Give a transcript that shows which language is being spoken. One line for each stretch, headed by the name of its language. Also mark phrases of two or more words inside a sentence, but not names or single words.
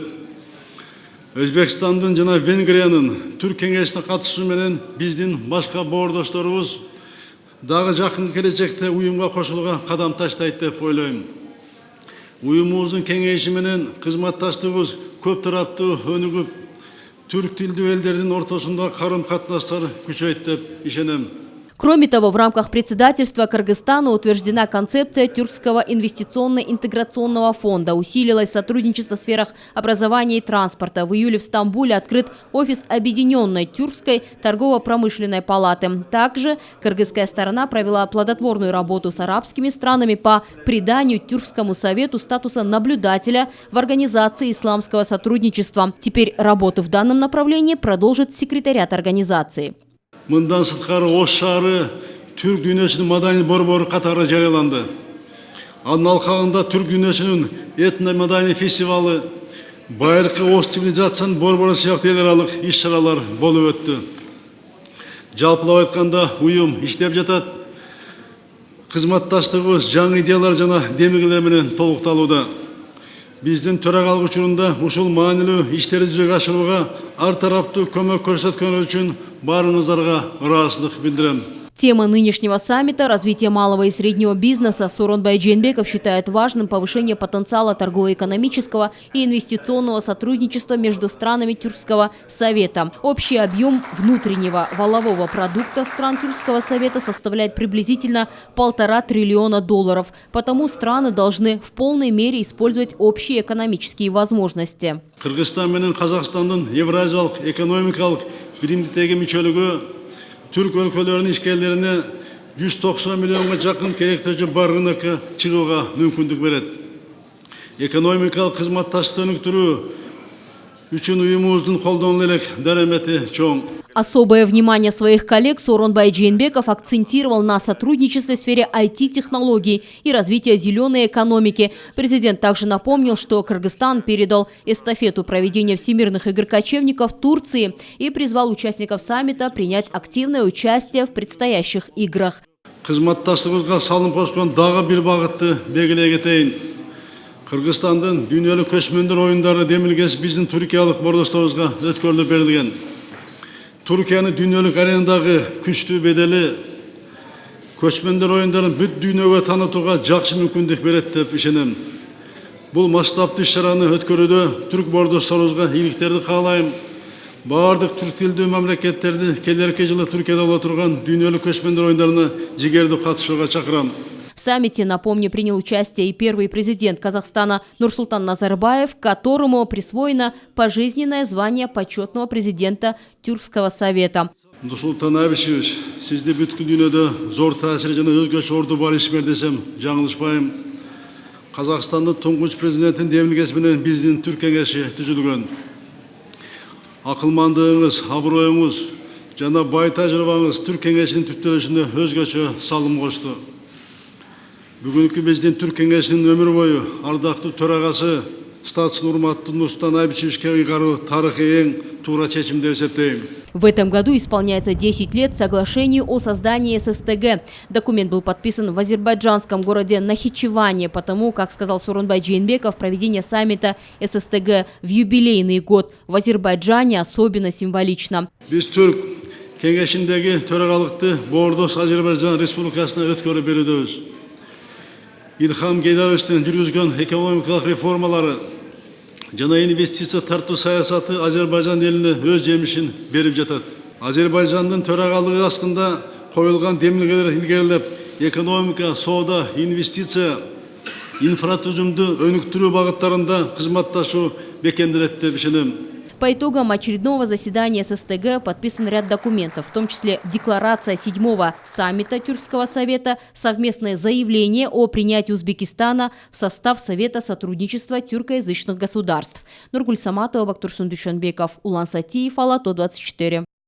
Kyrgyz: Өзбекстандын жана Венгриянын Түрк кеңешине катышуу менен биздин башка боордошторубуз дагы жакын келечекте уюмга кошулууга кадам таштайт деп ойлойм. Уюмубуздун кеңейиши менен кызматташтыгыбыз көп тараптуу өнүгүп, түрк тилдүү элдердин ортосунда карым-катнаштар күчөйт деп ишенем.
Russian: Кроме того, в рамках председательства Кыргызстана утверждена концепция Тюркского инвестиционно-интеграционного фонда. Усилилось сотрудничество в сферах образования и транспорта. В июле в Стамбуле открыт офис Объединенной Тюркской торгово-промышленной палаты. Также кыргызская сторона провела плодотворную работу с арабскими странами по приданию Тюркскому совету статуса наблюдателя в организации исламского сотрудничества. Теперь работу в данном направлении продолжит секретариат организации.
Kyrgyz: Мындан сырткары Ош шаары түрк дүйнөсүнүн маданий борбору катары жарыяланды. Анын алкагында түрк дүйнөсүнүн этно-маданий фестивалы, байыркы Ош цивилизациянын борбору сыяктуу эл аралык иш-чаралар болуп өттү. Жалпылап айтканда уюм иштеп жатат. Кызматташтыгыбыз жаңы идеялар жана демилгелер менен толукталууда. Биздин төрагалык учурунда ушул маанилүү иштерди жүзөгө ашырууга ар тараптуу көмөк көрсөткөнү үчүн барыңыздарга ыраазычылык билдирем.
Russian: Тема нынешнего саммита – развитие малого и среднего бизнеса. Сооронбай Жээнбеков считает важным повышение потенциала торгово-экономического и инвестиционного сотрудничества между странами Тюркского совета. Общий объем внутреннего валового продукта стран Тюркского совета составляет приблизительно $1,5 триллиона. Потому страны должны в полной мере использовать общие экономические возможности.
Kyrgyz: Кыргызстан менен Казакстандын Евразиялык экономикалык биримдиктеги мүчөлүгү Türk өлкөлөрүнүн ишкерлерине 190 миллионга жакын керектөөчү бар рынокко чыгууга мүмкүндүк берет. Экономикалык кызматташтыкты өнүктүрүү үчүн уюмубуздун колдонула элек дарамети чоң.
Russian: Особое внимание своих коллег Сооронбай Жээнбеков акцентировал на сотрудничестве в сфере IT-технологий и развития зеленой экономики. Президент также напомнил, что Кыргызстан передал эстафету проведения всемирных игр кочевников Турции и призвал участников саммита принять активное участие в предстоящих играх.
Kyrgyz: Кызматташтыгыбызга салым кошкон дагы бир багытты белгилей кетейин. Кыргызстандын дүйнөлүк көчмөндөр оюндары демилгеси биздин түркиялык боордошторубузга өткөрүлүп берилген. Түркияны дүйнөлүк аренадагы күчтүү бедели көчмөндөр оюндарын бүт дүйнөгө таанытууга жакшы мүмкүндүк берет деп ишенем. Бул масштабтуу иш-чараны өткөрүүдө түрк боордошторубузга ийгиликтерди каалайм. Бардык түрк тилдүү мамлекеттерди келерки жылы Түркияда боло турган дүйнөлүк көчмөндөр оюндарына жигердүү катышууга чакырам.
Russian: В саммите, напомню, принял участие и первый президент Казахстана Нурсултан Назарбаев, которому присвоено пожизненное звание почетного президента Тюркского совета.
Kyrgyz: Нурсултан Абишевич, сизде бүткүл дүйнөдө зор таасири жана өзгөчө орду бар ишмер десем жаңылышпайм. Казакстандын туңгуч президенттин демилгеси менен биздин Түрк кеңеши түзүлгөн. Акылмандыгыңыз, аброюңуз жана бай тажрыйбаңыз Түрк кеңешинин түптөлүшүнө өзгөчө салым кошту. Бүгүнкү биздин Түрк кеңешинин өмүр бою ардактуу төрагасы статусун урматтуу Нурсултан Абишевичке ыйгаруу тарыхый эң туура чечим деп эсептейм.
Russian: В этом году исполняется 10 лет соглашению о создании ССТГ. Документ был подписан в азербайджанском городе Нахичеване. Потому, как сказал Сооронбай Жээнбеков, проведение саммита ССТГ в юбилейный год в Азербайджане особенно символично.
Kyrgyz: Биз Түрк кеңешиндеги төрагалыкты Боордош Азербайджан Республикасына өткөрүп берүүдөбүз. Илхам Гейдаровичтин жүргүзгөн экономикалык реформалары жана инвестиция тартуу саясаты Азербайжан элине өз жемишин берип жатат. Азербайжандын төрагалыгы астында коюлган демилгелер илгерилеп, экономика, соода, инвестиция, инфратүзүмдү өнүктүрүү багыттарында кызматташуу бекемделет деп ишенем.
Russian: По итогам очередного заседания ССТГ подписан ряд документов, в том числе декларация 7-го саммита Тюркского совета, совместное заявление о принятии Узбекистана в состав Совета сотрудничества тюркоязычных государств. Нургуль Саматова, Бактурсун Душанбеков, Улан Сатиев, Ала-То 24.